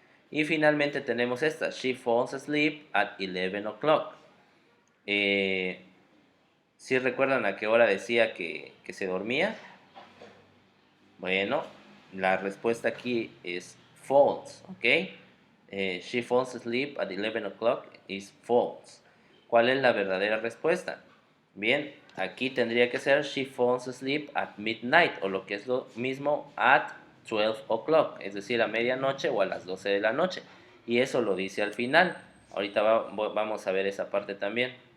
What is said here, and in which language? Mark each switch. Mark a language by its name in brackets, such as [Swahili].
[Spanish] Y finalmente tenemos esta, [English] she falls asleep at 11 o'clock. [Spanish] ¿Sí recuerdan a qué hora decía que se dormía? Bueno, la respuesta aquí es false, ¿ok? [English] She falls asleep at 11 o'clock is false. [Spanish] ¿Cuál es la verdadera respuesta? Bien, aquí tendría que ser [English] she falls asleep at midnight, [Spanish] o lo que es lo mismo, [English] at 12 o'clock, [Spanish] es decir, a medianoche o a las 12 de la noche. Y eso lo dice al final. Ahorita vamos a ver esa parte también.